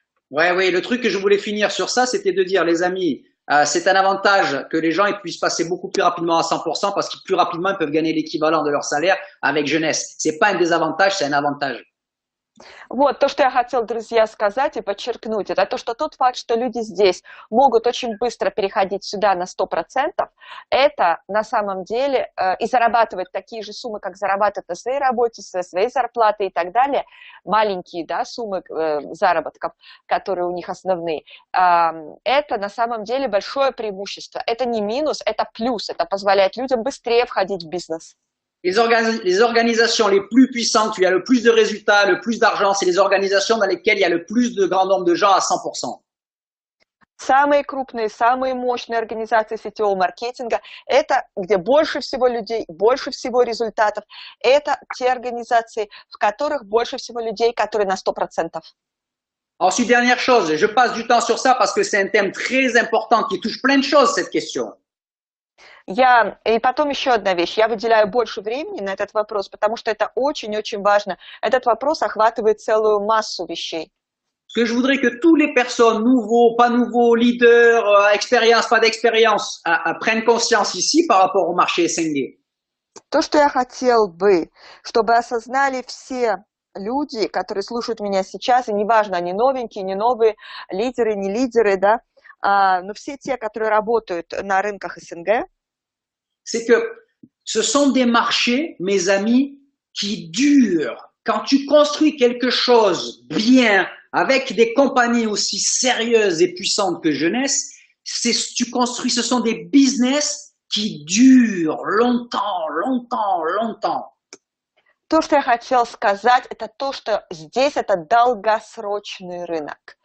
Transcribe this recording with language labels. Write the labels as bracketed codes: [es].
[fr] Oui, le truc que je voulais finir sur ça, c'était de dire, les amis, c'est un avantage que les gens ils puissent passer beaucoup plus rapidement à 100% parce que plus rapidement ils peuvent gagner l'équivalent de leur salaire avec jeunesse. C'est pas un désavantage, c'est un avantage. [ru] Вот, то, что я хотела, друзья, сказать и подчеркнуть, это то, что тот факт, что люди здесь могут очень быстро переходить сюда на 100%, это на самом деле и зарабатывать такие же суммы, как зарабатывают на своей работе, своей зарплатой и так далее, маленькие, да, суммы заработков, которые у них основные, это на самом деле большое преимущество. Это не минус, это плюс, это позволяет людям быстрее входить в бизнес. [fr] Les organisations les plus puissantes, où il y a le plus de résultats, le plus d'argent, c'est les organisations dans lesquelles il y a le plus de grand nombre de gens à 100%. [ru] Самые крупные, самые мощные организации сетевого маркетинга – это где больше всего людей, больше всего результатов. Это те организации, в которых больше всего людей, которые на 100%. [fr] Ensuite, dernière chose, je passe du temps sur ça parce que c'est un thème très important qui touche plein de choses, cette question. [ru] И потом еще одна вещь. Я выделяю больше времени на этот вопрос, потому что это очень-очень важно. Этот вопрос охватывает целую массу вещей. [fr] Parce que je voudrais que toutes les personnes, nouveaux, pas nouveaux, leaders, expérience, pas d'expérience, prennent conscience ici par rapport au marché SNG. [ru] То, что я хотел бы, чтобы осознали все люди, которые слушают меня сейчас, и неважно, они новенькие, не новые, лидеры, не лидеры, да, но все те, которые работают на рынках СНГ, [fr] c'est que ce sont des marchés, mes amis, qui durent. Quand tu construis quelque chose bien, avec des compagnies aussi sérieuses et puissantes que Jeunesse, tu construis, ce sont des business qui durent longtemps, longtemps, longtemps. [ru] То, что я хотела сказать, это то, что здесь это долгосрочный рынок.